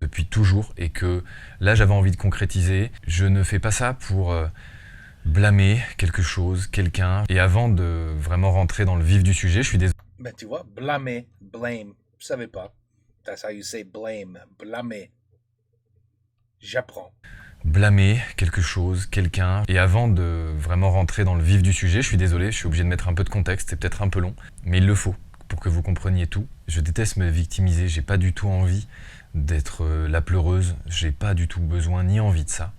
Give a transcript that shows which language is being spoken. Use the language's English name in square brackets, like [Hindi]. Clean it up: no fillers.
[French] Depuis toujours et que là j'avais envie de concrétiser. Je ne fais pas ça pour... blâmer quelque chose, quelqu'un. Et avant de vraiment rentrer dans le vif du sujet, je suis désolé. Ben tu vois, blâmer, blame, je savais pas. [English] That's how you say blame, blâmer. [French] J'apprends. Blâmer quelque chose, quelqu'un. Et avant de vraiment rentrer dans le vif du sujet, je suis désolé, je suis obligé de mettre un peu de contexte, c'est peut-être un peu long, mais il le faut pour que vous compreniez tout. Je déteste me victimiser, j'ai pas du tout envie d'être la pleureuse, j'ai pas du tout besoin ni envie de ça.